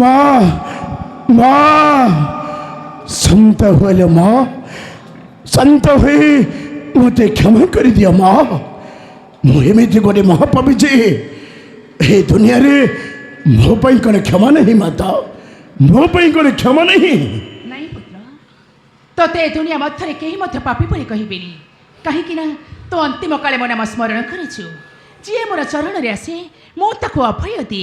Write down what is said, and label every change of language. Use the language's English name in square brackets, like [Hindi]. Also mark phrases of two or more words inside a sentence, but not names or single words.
[Odia] ମା ଶାନ୍ତ ହଇଲେ ମା ଶାନ୍ତ ହୟେ ମତେ କ୍ଷମା କରେ ଦିଓ ମା ମୁଁ ଏମିତି ଗୋଟେ ମହାପାପୀ ଯେ ଏ ଦୁନିଆରେ ମୋ ପାଇଁ କ'ଣ କ୍ଷମା ନାହିଁ ମାତା ମୋ ପାଇଁ କ'ଣ କ୍ଷମା ନାହିଁ ନାଇଁ ପୁତ୍ର ତତେ ଏ ଦୁନିଆ ମଧ୍ୟରେ କେହି ମଧ୍ୟ ପାପୀ ବୋଲି କହିବେନି କାହିଁକି ନା ତୁ ଅନ୍ତିମ କାଳେ ମୋ ନାମ ସ୍ମରଣ କରିଛୁ ଯିଏ ମୋର ଚରଣରେ ଆସେ ମୁଁ ତାକୁ ଅଭୟ ଦିଏ